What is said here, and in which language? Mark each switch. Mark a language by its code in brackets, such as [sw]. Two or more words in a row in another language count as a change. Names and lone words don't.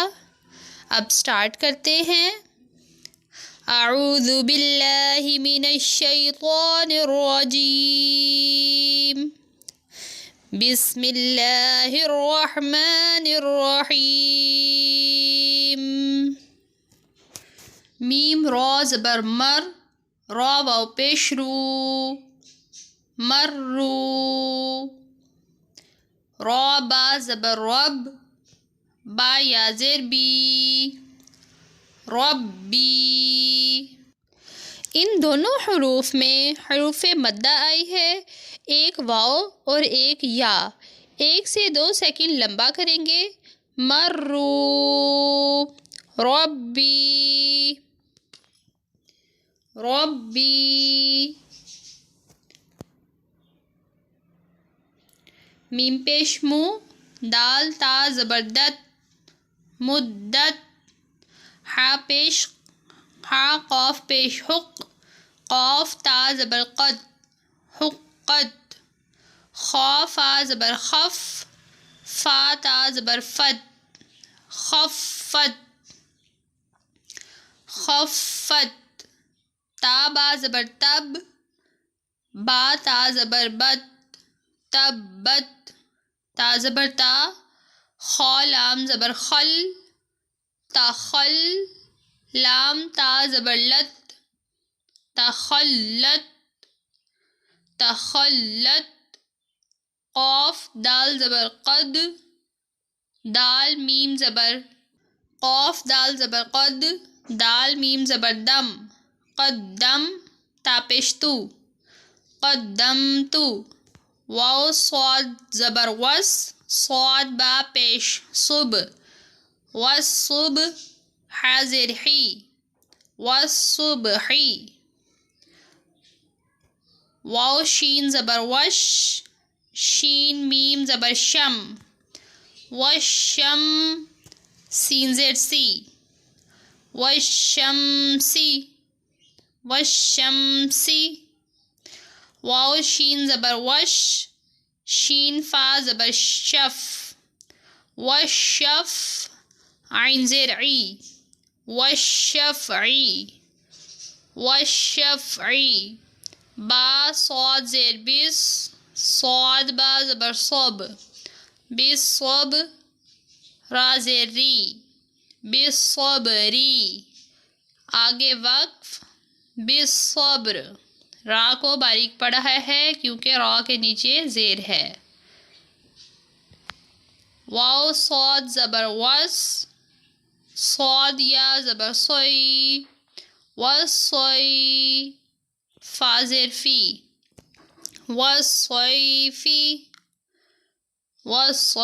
[ur] اب سٹارٹ کرتے ہیں۔ [ar] اعوذ باللہ من الشیطان الرجیم، بسم اللہ الرحمن الرحیم۔ [ur] میم را زبر مر، را واو پیش رو، مرو۔ را با زبر رب، با یا زیر بی، ربی۔ ان دونوں حروف میں حروف مدہ آئی ہے، ایک واو اور ایک یا، 1 سے 2 سیکنڈ لمبا کریں گے۔ مرو، ربی، ربی۔ میم پیش مو، دال تا زبردت، مدت۔ ہا پیش ہا، قاف پیش حق، قاف تا زبر قد، حقت۔ خا فا زبر خف، فا تا زبر فت، خفت، خفت۔ تا با زبر تب، با تا زبر بت، تبت، تا زبر تا۔ خا لام زبر خل، تخل، لام تا زبر لت، تخلت، تخلت۔ قاف دال زبر قد، دال میم زبر، قاف دال زبر قد، دال میم زبر دم، قدم، تا پیش تو، قدمتو۔ واو صاد زبر وس، صاد با پیش صب، والصب، حاضر حی، والصبحی۔ واو شین زبر وش، شین میم زبر شم، والشم، سین زیر سی، والشمسی، والشمسی۔ واو شین زبر وش، شین فا زبر شف، والشف، عین زیر عی، والشفعی، والشفعی۔ با صاد زیر بس، صاد با زبر صب، بالصب، را زیر ری، بالصبری۔ آگے وقف، بالصبر۔ را کو باریک پڑھا ہے کیونکہ را کے نیچے زیر ہے۔ واو صاد زبر وس، صاد یا زبر صوی، والصوی، فا زیر فی، والصیفی، والصیفی۔